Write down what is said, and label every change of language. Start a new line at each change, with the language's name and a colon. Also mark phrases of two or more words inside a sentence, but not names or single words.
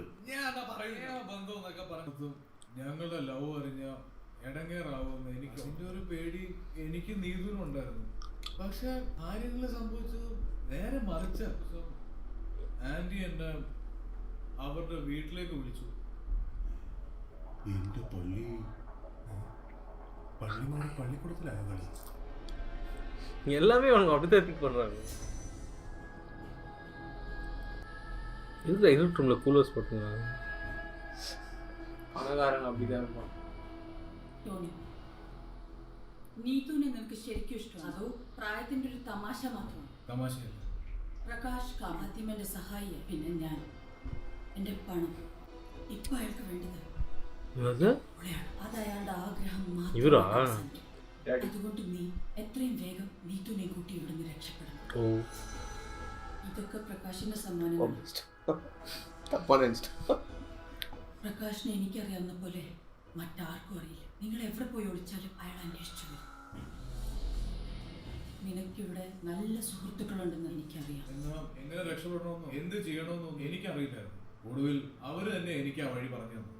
Malayalam: ഞാൻ അതാ പറയുക ബന്ധം എന്നൊക്കെ പറഞ്ഞതും ഞങ്ങളുടെ ലവ് അറിഞ്ഞ ഇടങ്ങേറാവുമെന്ന് എനിക്ക് അതിൻ്റെ ഒരു പേടി എനിക്ക് നീതുനുണ്ടായിരുന്നു. പക്ഷെ കാര്യങ്ങൾ സംഭവിച്ചത് നേരെ മറിച്ച. ആന്റി എന്നെ അവരുടെ വീട്ടിലേക്ക് വിളിച്ചു. എൻ്റെ പള്ളിമാരി പള്ളിക്കൂടത്തിലായ കളി.
Tamil: எல்லாமே அவங்க அப்படித்தான் திங்க் பண்ணுறாங்க. இதுல இருட்டு ரூமில் கூலர்ஸ் போட்டுருந்தாங்க. பணக்காரன் அப்படிதான் இருப்பான்.
Malayalam: ടോണി, നീതുവിനെ നിനക്ക് ശരിക്കും ഇഷ്ടമാണ് അതോ പ്രായത്തിന്റെ ഒരു തമാശ മാത്രമാണ്? തമാശയല്ല. പ്രകാശ് ആദ്യം എൻ്റെ സഹായിയാണ്, പിന്നെ ഞാൻ. എൻ്റെ പണം ഇപ്പൊ അയാൾക്ക് വേണ്ടത്
Tamil: என்னது
Malayalam: അവളെയാണ്. അത് അയാളുടെ ആഗ്രഹം ഇവരാ? മാത്രം. അതുകൊണ്ട് നീ എത്രയും വേഗം നീതുവിനെ കൂട്ടി ഇവിടുന്ന് രക്ഷപ്പെടണം. ஓ ഇതൊക്കെ പ്രകാശിന്റെ സമ്മാനമാണ്.
Tamil: தப்பா நினைச்சிட்டேன்.
Malayalam: പ്രകാശിനെ എനിക്കറിയാവുന്ന പോലെ മറ്റാർക്കും അറിയില്ല. നിങ്ങൾ എവിടെ പോയി ഒളിച്ചാലും അയാൾ അന്വേഷിച്ചു വരും. നിനക്കിവിടെ നല്ല സുഹൃത്തുക്കളുണ്ടെന്ന് എനിക്കറിയാം. എന്നാ എങ്ങനെ രക്ഷപ്പെടണമെന്നോ എന്ത് ചെയ്യണമെന്നോ എനിക്കറിയില്ലായിരുന്നു. ഒടുവിൽ അവര് തന്നെ എനിക്ക് ആ വഴി പറഞ്ഞു തന്നു.